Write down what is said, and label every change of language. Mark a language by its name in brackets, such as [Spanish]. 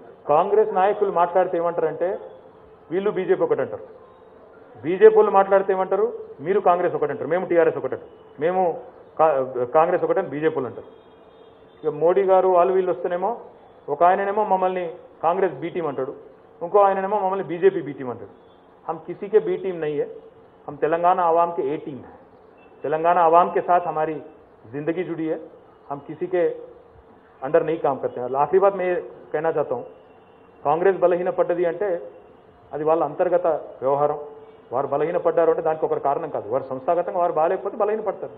[Telugu] కాంగ్రెస్ నాయకులు మాట్లాడితే ఏమంటారంటే వీళ్ళు బీజేపీ ఒకటి అంటారు, బీజేపీ వాళ్ళు మాట్లాడితే ఏమంటారు మీరు కాంగ్రెస్ ఒకటి అంటారు, మేము టీఆర్ఎస్ ఒకటి అంటారు, మేము కాంగ్రెస్ ఒకటి అని బీజేపీ వాళ్ళు అంటారు. ఇక మోడీ గారు వాళ్ళు వీళ్ళు వస్తేనేమో ఒక ఆయననేమో మమ్మల్ని కాంగ్రెస్ బీ టీం అంటాడు, ఇంకో ఆయననేమో మమ్మల్ని బీజేపీ బీ టీం అంటాడు. [Hindi] हम किसी के बी टीम नहीं है, हम तेलंगाना आवाम के ए टीम है. तेलंगाना आवाम के साथ हमारी जिंदगी जुड़ी है, हम किसी के अंडर नहीं काम करते हैं. आखिरी बात मैं ये कहना चाहता हूँ, [Telugu] కాంగ్రెస్ బలహీనపడ్డది అంటే అది వాళ్ళ అంతర్గత వ్యవహారం. వారు బలహీనపడ్డారు అంటే దానికి ఒక కారణం కాదు, వారు సంస్థాగతంగా వారు బాగాలేకపోతే బలహీనపడతారు.